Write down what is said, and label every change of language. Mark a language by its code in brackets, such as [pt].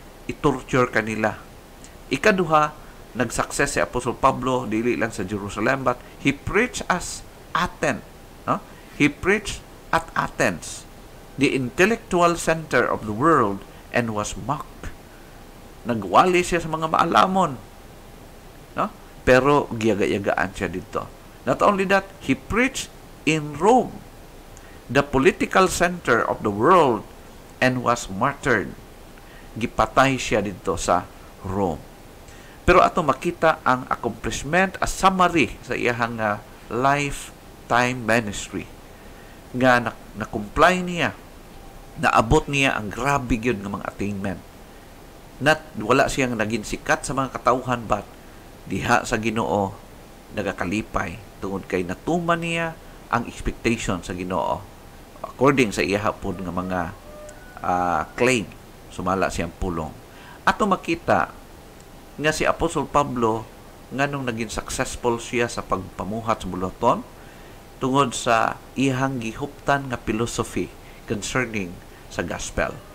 [ceb] I-torture ka nila. Ikaduha, nag-success si Apostol Pablo, dili lang sa Jerusalem, [en] but he preached as Athens. [ceb] No? [en] He preached at Athens, the intellectual center of the world, and was mocked. [ceb] Nagwali siya sa mga maalamon. No? Pero giyaga-yagaan siya dito. [en] Not only that, he preached in Rome, the political center of the world, and was martyred. [ceb] Gipatay siya dito sa Rome. Pero ato makita ang accomplishment, a summary sa iyang lifetime ministry. Nga na-comply niya, naabot niya ang grabe yun ng mga attainment. Wala siyang naging sikat sa mga katauhan, but diha sa Ginoo nagakalipay tungod kay natuman niya ang expectation sa Ginoo according sa iya pod nga mga claim. Sumala siyang pulong. Ato makita nga si Apostol Pablo nganong naging successful siya sa pagpamuhat sa bulaton tungod sa iyang gihuptan nga philosophy concerning sa gospel.